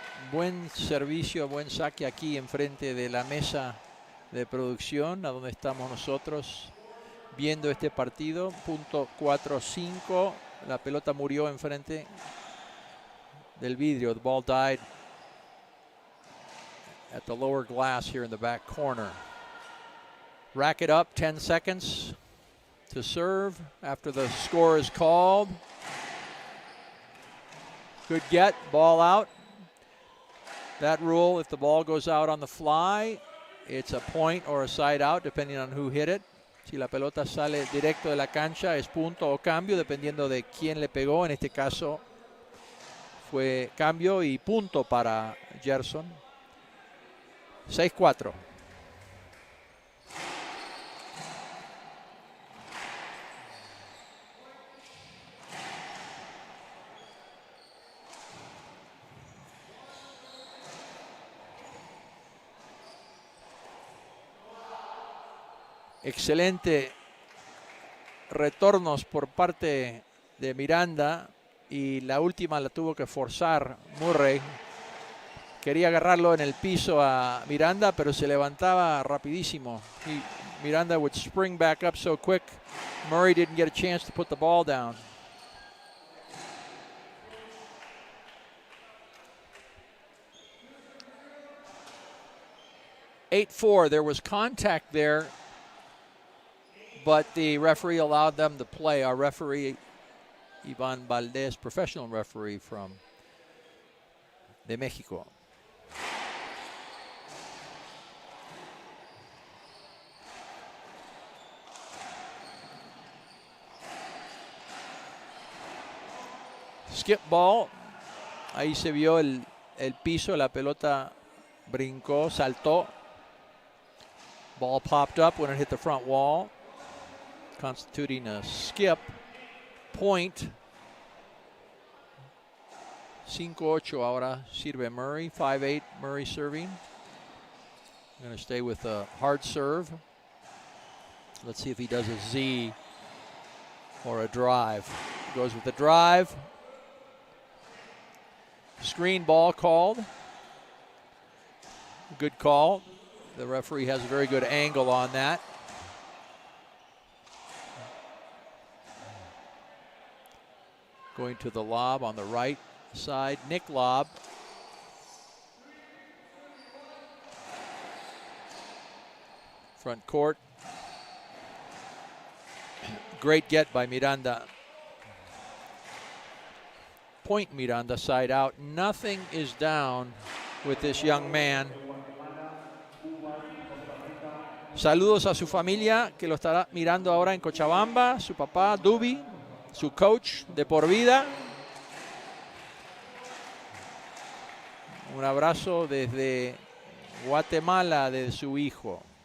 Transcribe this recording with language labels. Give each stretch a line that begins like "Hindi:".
Spanish: Buen servicio, buen saque aquí enfrente de la mesa de producción, a donde estamos nosotros viendo este partido. Punto 4-5. La pelota murió enfrente del vidrio.
English: The ball died at the lower glass here in the back corner. Racket up, 10 seconds to serve after the score is called. Good get, ball out. That rule, if the ball goes out on the fly, it's a point or a side out, depending on who hit it.
Spanish: Si la pelota sale directo de la cancha, es punto o cambio, dependiendo de quién le pegó. En este caso fue cambio y punto para Gerson. 6-4. Excelente retornos por parte de Miranda y la última la tuvo que forzar Murray. Quería agarrarlo en el piso a Miranda, pero se levantaba rapidísimo.
English: Miranda would spring back up so quick, Murray didn't get a chance to put the ball down. (8-4). There was contact there, but the referee allowed them to play. Our referee, Iván Valdez, professional referee from de México. Skip ball.
Spanish: Ahí se vio el piso, la pelota brincó, saltó.
English: Ball popped up when it hit the front wall, constituting a skip. Point. 5-8 ahora sirve Murray. 5-8 Murray serving. Going to stay with a hard serve. Let's see if he does a Z or a drive. Goes with the drive. Screen ball called. Good call. The referee has a very good angle on that. Going to the lob on the right side. Nick lob. Front court. Great get by Miranda. Point Miranda, side out. Nothing is down with this young man.
Spanish: Saludos a su familia que lo estará mirando ahora en Cochabamba. Su papá, Dubi, su coach de por vida. Un abrazo desde Guatemala de su hijo.